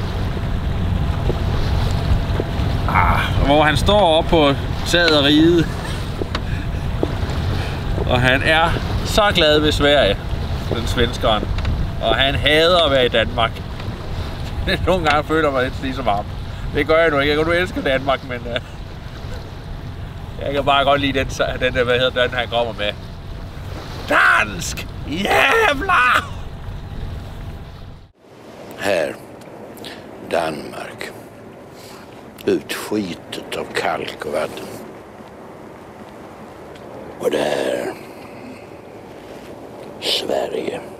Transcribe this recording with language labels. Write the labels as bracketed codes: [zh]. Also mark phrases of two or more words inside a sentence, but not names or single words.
[da] Hvor han står oppe på taget af Ride, og han er så glad ved Sverige, den svenskeren, og han hader at være i Danmark. Nogle gange føler jeg mig lidt lige så varm. Det gør jeg nu ikke. Jeg kan nu elske Danmark, men jeg kan bare godt lide den han kommer med. Dansk! [sv] Jävlar! Här. Danmark. Utskitet av kalkvatten. Och det är Sverige.